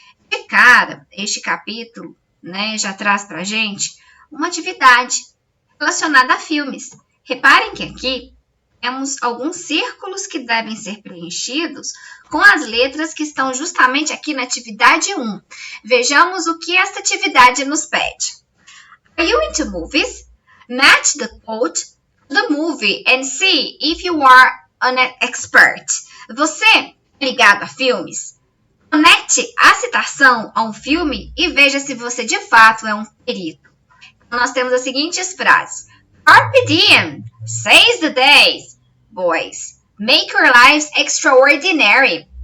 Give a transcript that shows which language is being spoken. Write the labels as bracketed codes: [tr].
[pt] De cara, este capítulo, já traz para a gente uma atividade relacionada a filmes. Reparem que aqui temos alguns círculos que devem ser preenchidos com as letras que estão justamente aqui na atividade 1. Vejamos o que esta atividade nos pede. [en] Are you into movies? Match the quote to the movie and see if you are an expert. [pt] Você é ligado a filmes? Conecte a citação a um filme e veja se você de fato é um perito. Então, nós temos as seguintes frases. [en] Carpe diem, seize the days, boys. Make your lives extraordinary.